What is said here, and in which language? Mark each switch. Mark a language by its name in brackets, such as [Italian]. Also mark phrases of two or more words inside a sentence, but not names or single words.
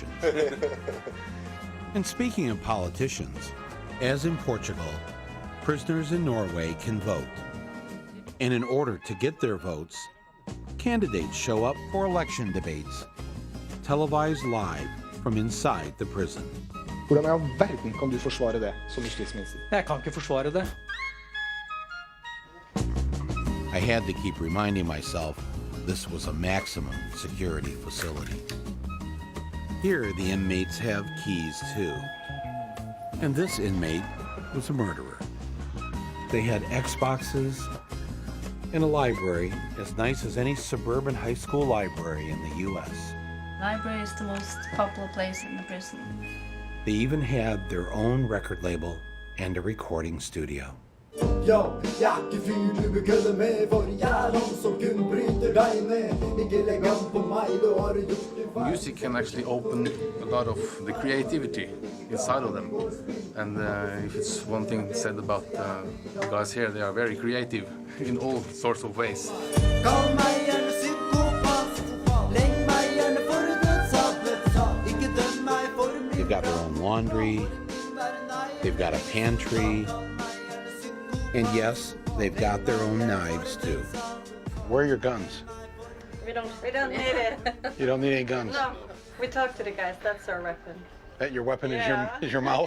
[English] And speaking of politicians, as in Portugal, prisoners in Norway can vote. And in order to get their votes, candidates show up for election debates, televised live from inside the prison. [Norwegian] Hvordan i all verden kan du forsvare det som justisminister? Jeg kan ikke forsvare det. [English] I had to keep reminding myself this was a maximum security facility. Here, the inmates have keys too. And this inmate was a murderer. They had Xboxes and a library as nice as any suburban high school library in the U.S. Library is the most popular place in the prison. They even had their own record label and a recording studio. [Norwegian] Ja, jeg er ikke fyr du bør kølle med, for jeg er han som kun bryter deg ned. Ikke legg an på meg, du har gjort det feil. [English] Music can actually open a lot of the creativity inside of them. And if it's one thing said about the guys here, they are very creative in all sorts of ways. [Norwegian] Kall meg gjerne psykopat, legg meg gjerne for dødsapet, ikke døm meg for min. [English] They've got their own laundry, they've got a pantry, and yes, they've got their own knives too. Where are your guns? We don't need it. You don't need any guns? No, we talk to the guys, that's our weapon. That your weapon is your mouth?